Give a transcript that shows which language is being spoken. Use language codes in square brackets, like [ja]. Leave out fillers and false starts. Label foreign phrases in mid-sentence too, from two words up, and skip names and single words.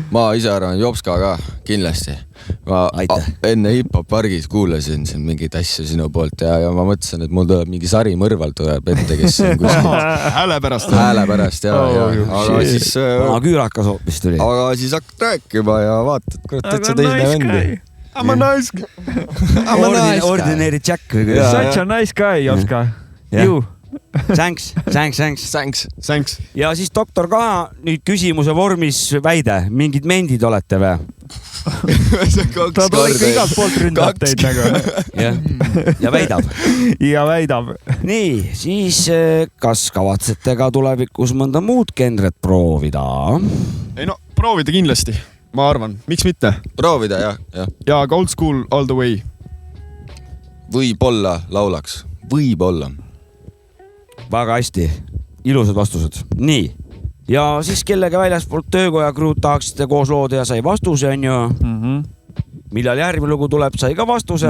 [et] Ma ise arvan Jopska ka, kindlasti. Ma enne hip-hop pargis kuulasin siin mingid asju sinu poolt ja ma mõtlesin, et mul tuleb mingi Sari Mõrval tuleb ette, kes on kuskil. Hääle pärast, aga siis... Küürakas hoopis tuli. Aga siis hakkad rääkima ja vaatad, kurat, et see teisne vendi. [en] I'm a nice guy. Ordinary Jack. Such a nice guy, Jopska. You. Thanks. [et] Ja siis doktor ka nüüd küsimuse vormis väide, mingid mendid olete või? Ta tuleb ikka igalt poolt ründab teid nagu. Ja väidab. Nii, siis kas kavatsete ka tulevikus mõnda muud genret proovida? Ei no, proovida kindlasti, ma arvan. Miks mitte? Proovida, jah. Ja ka [en] old school all the way. [et] Võib-olla laulaks. Võib-olla. Väga hästi. Ilusad vastused. Nii. Ja siis kellega väljaspoolt töökoja kruud tahaksite koos lood ja sai vastuse, on ju. Millal järgmine lugu tuleb, sai ka vastuse.